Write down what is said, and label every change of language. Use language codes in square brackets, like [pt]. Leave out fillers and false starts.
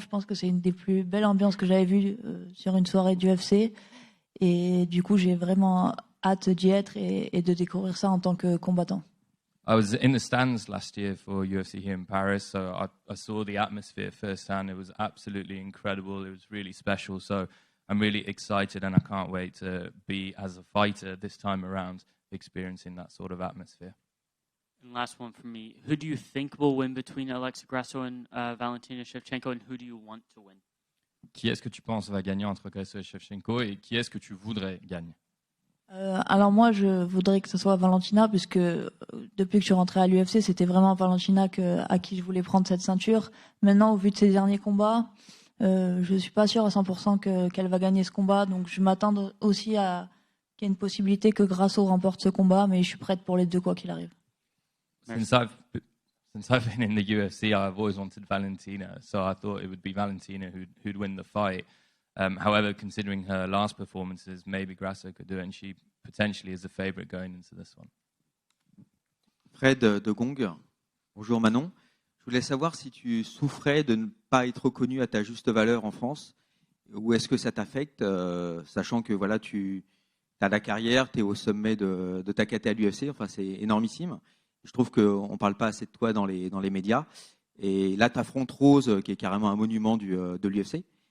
[fr] Je pense que c'est une des plus belles ambiances que j'avais vues sur une soirée d'UFC. Et du coup, j'ai vraiment hâte d'y être et de découvrir ça en tant que combattant. [en] I was in the stands last year for UFC here in Paris, so I saw the atmosphere firsthand. It was absolutely incredible. It was really special. So I'm really excited, and I can't wait to be, as a fighter this time around, experiencing that sort of atmosphere. And last one for me. Who do you think will win between Alexa Grasso and Valentina Shevchenko, and who do you want to win? [fr] Qui est-ce que tu penses va gagner entre Grasso et Shevchenko, et qui est-ce que tu voudrais gagner? Alors moi, je voudrais que ce soit Valentina, puisque depuis que je suis rentrée à l'UFC, c'était vraiment Valentina à qui je voulais prendre cette ceinture. Maintenant, au vu de ses derniers combats, je suis pas sûre à 100% qu'elle va gagner ce combat, donc je m'attends aussi à qu'il y ait une possibilité que Grasso remporte ce combat, mais je suis prête pour les deux quoi qu'il arrive. [en] Since I've been in the UFC, I've always wanted Valentina, so I thought it would be Valentina who'd win the fight. However, considering her last performances, maybe Grasso could do it, and she potentially is a favorite going into this one. [fr] Fred de Gong, bonjour Manon. Je voulais savoir si tu souffrais de ne pas être reconnu à ta juste valeur en France, ou est-ce que ça t'affecte, sachant que voilà, tu as la carrière, tu es au sommet de ta caté à l'UFC, enfin c'est énormissime. Je trouve qu'on ne parle pas assez de toi dans les médias. Et là, tu affrontes Rose, qui est carrément un monument de l'UFC.